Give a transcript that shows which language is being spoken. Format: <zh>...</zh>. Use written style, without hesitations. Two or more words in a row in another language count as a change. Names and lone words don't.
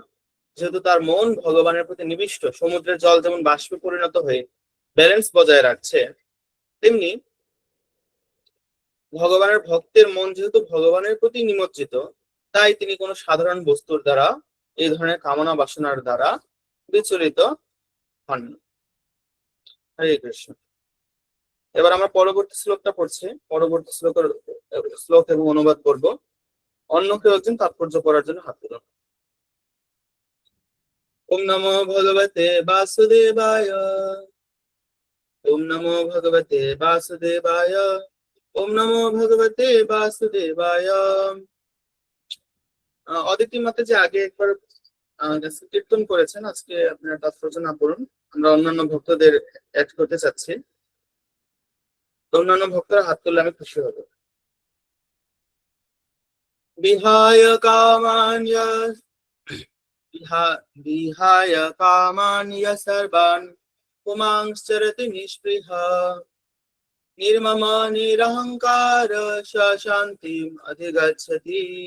<bn>যেহেতু তার মন ভগবানের প্রতি নিবিষ্ট, সমুদ্রের জল যেমন বাষ্পে পরিণত হয়ে ব্যালেন্স বজায় রাখছে, তেমনি ভগবানের ভক্তের মন যেহেতু ভগবানের প্রতি নিমজ্জিত, তাই তিনি কোনো সাধারণ বস্তুর দ্বারা, এই ধরনের কামনা বাসনার দ্বারা বিচলিত হন না।</bn> <sa>হরে কৃষ্ণ।</sa> <bn>এবার আমরা পরবর্তী শ্লোকটা পড়ছি, পরবর্তী শ্লোক এবং অনুবাদ করব। অন্য কেউ একজন তাৎপর্য পড়ার জন্য হাত তুলুন।</bn> <sa>ওম নমো ভগবতে বাসুদেবায়, ওম নমো ভগবতে বাসুদেবায়, ওম নমো ভগবতে বাসুদেবায়।</sa> <bn>অদিতি মাতা যে আগে একবার কীর্তন করেছেন, আজকে আপনারা তাৎপর্য না পড়ুন, আমরা অন্যান্য ভক্তদের অ্যাড করতে চাচ্ছি। অন্যান্য ভক্তরা হাত তুললে আমি খুশি হব।</bn> <sa>বিহায় কামান্য বিহায় কামান্য সর্বান পুমাংশ্চরতি নিষ্পৃহ নির্মম নিরহংকার শান্তিম অধিগচ্ছতি।</sa>